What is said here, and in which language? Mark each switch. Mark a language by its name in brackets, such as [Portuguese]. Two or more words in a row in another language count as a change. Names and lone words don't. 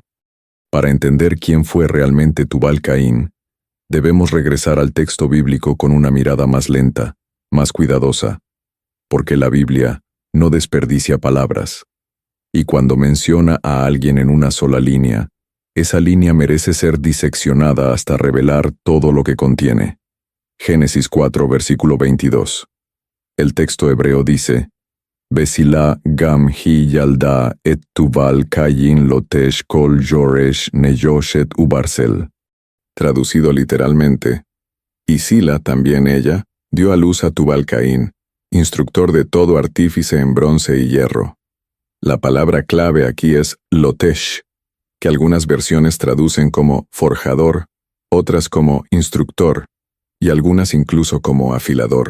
[Spanish] Para entender quién fue realmente Tubal-Caín, debemos regresar al texto bíblico con una mirada más lenta, más cuidadosa, porque la Biblia no desperdicia palabras. Y cuando menciona a alguien en una sola línea, esa línea merece ser diseccionada hasta revelar todo lo que contiene. Génesis 4, versículo 22. El texto hebreo dice: [Hebrew] וצלה גם היא ילדה את תובל קין לטש כל חרש נחשת וברזל. [Spanish] Traducido literalmente, y Sila, también ella, dio a luz a Tubal-Caín, instructor de todo artífice en bronce y hierro. La palabra clave aquí es lotesh, que algunas versiones traducen como forjador, otras como instructor, y algunas incluso como afilador.